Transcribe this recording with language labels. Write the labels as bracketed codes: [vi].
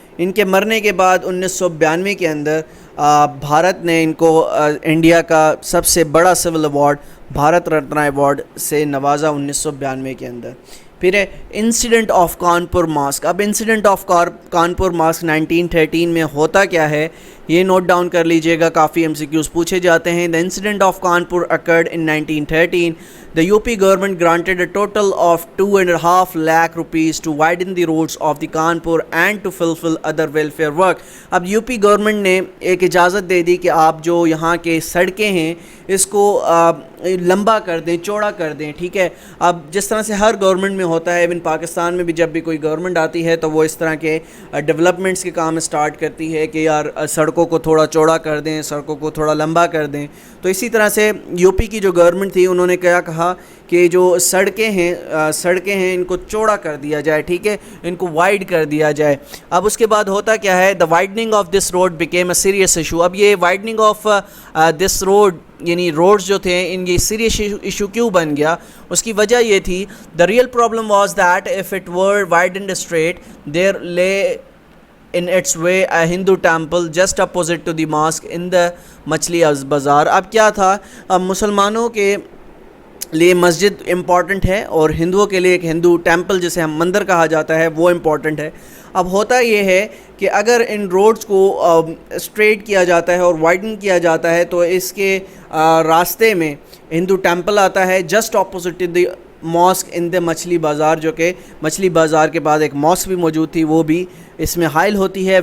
[ur] ان کے مرنے کے بعد 1992 کے اندر بھارت نے ان کو انڈیا کا سب سے بڑا civil award Bharat Ratna award سے نوازا 1992 کے اندر. پھر ہے انسیڈنٹ آف کانپور ماسک. اب انسیڈنٹ آف کانپور ماسک 1913 میں ہوتا کیا ہے یہ نوٹ ڈاؤن کر لیجئے گا, کافی MCQs پوچھے جاتے ہیں. [en] The incident of Kanpur occurred in 1913. The UP government granted a total of 2.5 lakh rupees to widen the roads of the Kanpur and to fulfill other welfare work. [ur] اب UP government نے ایک اجازت دے دی کہ آپ جو یہاں کے سڑکیں ہیں اس کو لمبا کر دیں, چوڑا کر دیں, ٹھیک ہے. اب جس طرح سے ہر گورنمنٹ میں ہوتا ہے, ایون پاکستان میں بھی جب بھی کوئی گورنمنٹ آتی ہے تو وہ اس طرح کے ڈیولپمنٹس کے کام سٹارٹ کرتی ہے کہ یار سڑکوں کو تھوڑا چوڑا کر دیں, سڑکوں کو تھوڑا لمبا کر دیں. تو اسی طرح سے UP کی جو گورنمنٹ تھی انہوں نے کیا کہا کہ جو سڑکیں ہیں ان کو چوڑا کر دیا جائے, ٹھیک ہے, ان کو وائڈ کر دیا جائے. اب اس کے بعد ہوتا کیا ہے, [en] the widening of this road became a serious issue. [ur] اب یہ widening of this road یعنی روڈز جو تھے ان یہ سیریس ایشو کیوں بن گیا, اس کی وجہ یہ تھی, [en] the real problem was that if it were widened straight there lay in its way a Hindu temple just opposite to the mosque in the مچھلی بازار. [ur] اب کیا تھا, اب مسلمانوں کے لیے مسجد امپورٹنٹ ہے اور ہندوؤں کے لیے ایک ہندو ٹیمپل جسے ہم مندر کہا جاتا ہے وہ امپورٹنٹ ہے. اب ہوتا یہ ہے کہ اگر ان روڈز کو اسٹریٹ کیا جاتا ہے اور وائڈن کیا جاتا ہے تو اس کے راستے میں ہندو ٹیمپل آتا ہے [en] just opposite the mosque in the مچھلی بازار, [ur] جو کہ مچھلی بازار کے بعد ایک ماسک بھی موجود تھی وہ بھی اس میں حائل ہوتی ہے.